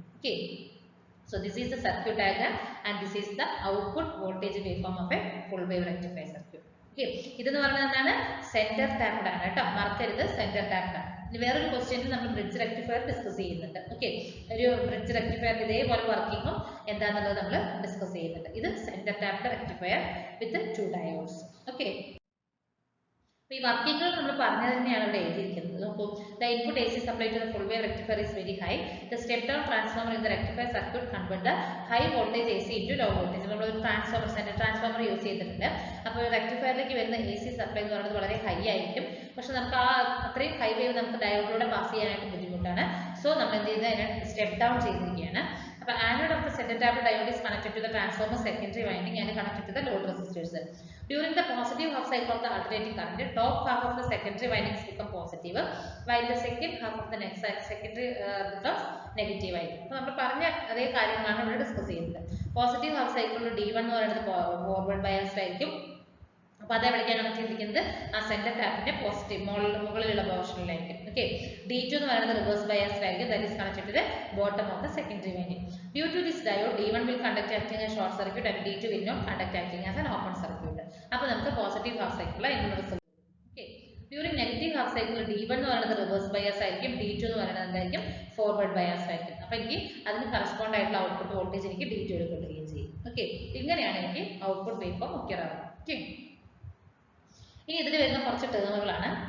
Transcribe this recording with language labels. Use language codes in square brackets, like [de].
[en] Okay, so this is the circuit diagram and this is the output voltage waveform of a full wave rectifier circuit. [ml] Okay, ഇതെന്ന് പറഞ്ഞാൽ എന്താണ്, centre tapped ആണ് കേട്ടോ, മറക്കരുത് centre tapped ആണ്. ഇനി വേറൊരു ക്വസ്റ്റ്യനിൽ നമ്മൾ ബ്രിഡ്ജ് റെക്ടിഫയർ ഡിസ്കസ് ചെയ്യുന്നുണ്ട്. ഓക്കെ, ഒരു ബ്രിഡ്ജ് റെക്ടിഫയർ ഇതേപോലെ വർക്കിങ്ങും എന്താണെന്നുള്ളത് നമ്മൾ ഡിസ്കസ് ചെയ്യുന്നുണ്ട്. ഇത് സെന്റർ ടാപ്ഡ് റെക്ടിഫയർ വിത്ത് 2 ഡയോഡ്സ്. ഓക്കെ, ഈ വർക്കിംഗുകൾ നമ്മൾ പറഞ്ഞു തന്നെയാണ് ഇവിടെ എഴുതിയിരിക്കുന്നത്. നോക്കൂ, [en] the input AC supply to the full wave rectifier is very high. The step down transformer in the rectifier circuit convert the high voltage AC into low voltage. [ml] നമ്മൾ ഒരു transformer, centre transformer use ചെയ്തിട്ടുണ്ട്. അപ്പോൾ റെക്ടിഫയറിലേക്ക് വരുന്ന AC supply എന്ന് പറയുന്നത് വളരെ high ആയിരിക്കും. പക്ഷെ നമുക്ക് ആ അത്രയും ഹൈ വേവ് നമുക്ക് ഡയോഡിലൂടെ പാസ് ചെയ്യാനായിട്ട് ബുദ്ധിമുട്ടാണ്. സോ നമ്മൾ എന്ത് ചെയ്ത് അതിനെ സ്റ്റെപ്പ് ഡൗൺ ചെയ്തിരിക്കുകയാണ്. അപ്പോൾ [en] anode of the center tapped diode is connected to the transformer secondary winding and connected to the load resistors. During the positive half cycle of the alternating current, top half of the secondary windings become positive, while the second half of the next secondary becomes negative. [ml] അപ്പോൾ നമ്മൾ പറഞ്ഞ അതേ കാര്യങ്ങളാണ് ഇവിടെ discuss ചെയ്യുന്നത്. Positive half സൈക്കിളിൽ D1 എന്ന് പറയുന്നത് ഫോർവേഡ് ബയാസ്ഡ് ആയിരിക്കും. അപ്പോൾ അത് എവിടേക്കാണ് കണക്ട് ചെയ്തിരിക്കുന്നത്, ആ സെന്റർ ടാപ്പിന്റെ പോസിറ്റീവ് മുകളിലുള്ള പോർഷനിലായിരിക്കും. ഓക്കെ, D2 എന്ന് പറയുന്നത് റിവേഴ്സ് ബയാസ്ഡ് ആയിരിക്കും, [en] That is connected to the bottom of the secondary winding. Due to this diode D1 will conduct acting as short circuit and D2 will not conduct acting as an open circuit. [ml] അപ്പോൾ നമുക്ക് positive half cycle എന്നുള്ള result. Okay, during negative half cycle D1 എന്ന് പറയുന്നത് reverse bias ആയിരിക്കും, D2 എന്ന് പറയുന്നത് എന്തായിരിക്കും, forward bias ആയിരിക്കും. അപ്പോൾ എനിക്ക് അതിന് കറസ്പോണ്ട് ആയിട്ടുള്ള ഔട്ട്പുട്ട് വോൾട്ടേജ് എനിക്ക് D2 ൽ കിട്ടുകയും ചെയ്യും. ഓക്കെ, ഇങ്ങനെയാണ് എനിക്ക് ഔട്ട്പുട്ട് വേവ് ഫോം ഒക്കെ ആവുന്നത്. ഓക്കെ, ഇനി ഇതിൽ വരുന്ന കുറച്ച് ടേമുകളാണ്.